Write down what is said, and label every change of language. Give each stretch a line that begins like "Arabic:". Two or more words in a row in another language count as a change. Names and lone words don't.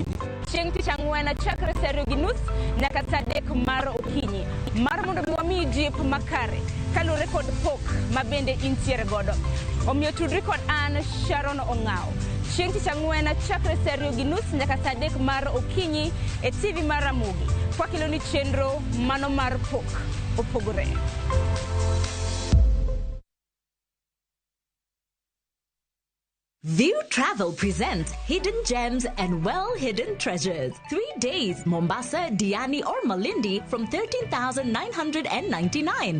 Luo (Kenya and Tanzania): Chieng' tich ang'wen chakre saa 2:30 nyaka saa 3 mar okinyi mar mondo wami jip makare kalure kod pok mabende intiere godo. Omiyo tudri kod an Sharon Ong'ao. Chieng' tich ang'wen chakre saa 2:30 nyaka saa 3 mar okinyi e TV mar Ramogi. Kwakilo ni chenro mano mar pok opogore.
English: View Travel presents Hidden Gems and Well-Hidden Treasures. 3 days, Mombasa, Diani or Malindi from 13,999.